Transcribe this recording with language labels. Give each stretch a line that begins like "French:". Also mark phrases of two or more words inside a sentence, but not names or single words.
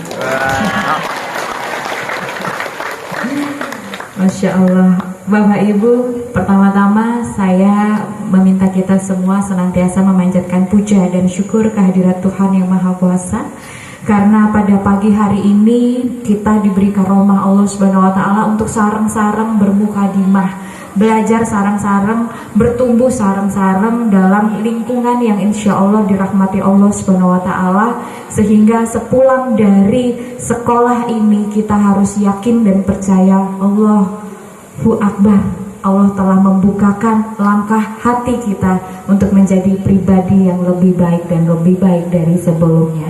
Arabic: ما شاء الله.
Indonesian: Bapak Ibu, pertama-tama saya meminta kita semua senantiasa memanjatkan puja dan syukur kehadirat Tuhan Yang Maha Kuasa, karena pada pagi hari ini kita diberi karomah
Arabic: الله سبحانه وتعالى
Indonesian: untuk sareng-sareng bermukadimah, belajar sareng-sareng, bertumbuh sareng-sareng dalam lingkungan yang
Arabic: إن شاء الله
Indonesian: dirahmati
Arabic: الله سبحانه وتعالى,
Indonesian: sehingga sepulang dari sekolah ini kita harus yakin dan percaya
Arabic: الله أكبر,
Indonesian: Allah telah membukakan langkah hati kita untuk menjadi pribadi yang lebih baik dan lebih baik dari sebelumnya.